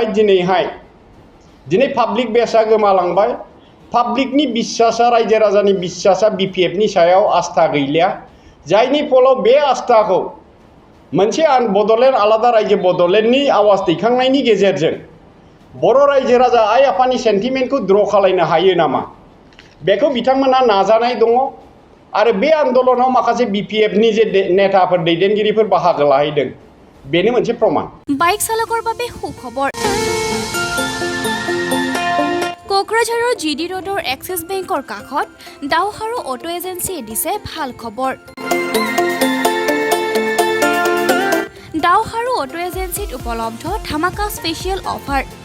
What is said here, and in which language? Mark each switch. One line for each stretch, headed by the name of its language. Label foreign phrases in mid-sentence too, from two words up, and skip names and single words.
Bodo: दिनै पाब्लिक बेसआ गोमालांबाय पाब्लिकनि बिश्वासा रायजो राजानि बिश्वासा BPFनि सायाव आस्था गैलिया जायनि फलाव बे आस्थाखौ मोनसे बड'लेण्ड आलादा रायजो बड'लेण्डनि आवाज दैखांनायनि गेजेरजों बर' रायजो राजा आइ आफानि सेन्टिमेन्टखौ द्र खालायनो हायो नामा बेखौ बिथांमोना नाजानाय दङ आरो बे आन्दोलनाव माखासे BPFनि जे नेताफोर दैदेनगिरिफोर बाहागो लाहैदों बेनो मोनसे प्रमाण
Assamese: बाइक चालকৰ বাবে সুখবৰ কোকৰাঝাৰৰ GD ৰোডৰ এক্সিছ বেংকৰ কাষত দাওহাৰু অটো এজেন্সিয়ে দিছে ভাল খবৰ দাওহাৰু অটো এজেন্সিত উপলব্ধ ধামাকা
English: special offer